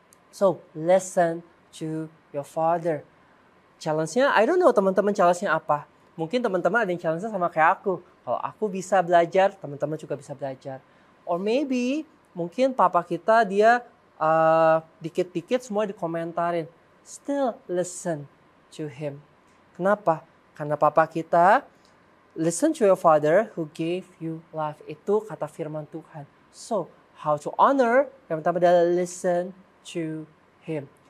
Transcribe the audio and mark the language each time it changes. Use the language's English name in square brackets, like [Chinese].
[English] So, listen to your father. [Indonesian] Challenge-nya, [English] I don't know [Indonesian] teman-teman challenge-nya apa. Mungkin teman-teman ada yang challenge-nya sama kayak aku. Kalau aku bisa belajar, teman-teman juga bisa belajar. [English] Or maybe, [Indonesian] mungkin papa kita dia dikit-dikit semua dikomentarin. [English] Still listen to him. Kenapa? [Indonesian] Karena papa kita, [English] listen to your father who gave you life. [Indonesian] Itu kata firman Tuhan. [English] So, how to honor? [Indonesian] Yang pertama adalah [English] listen to him.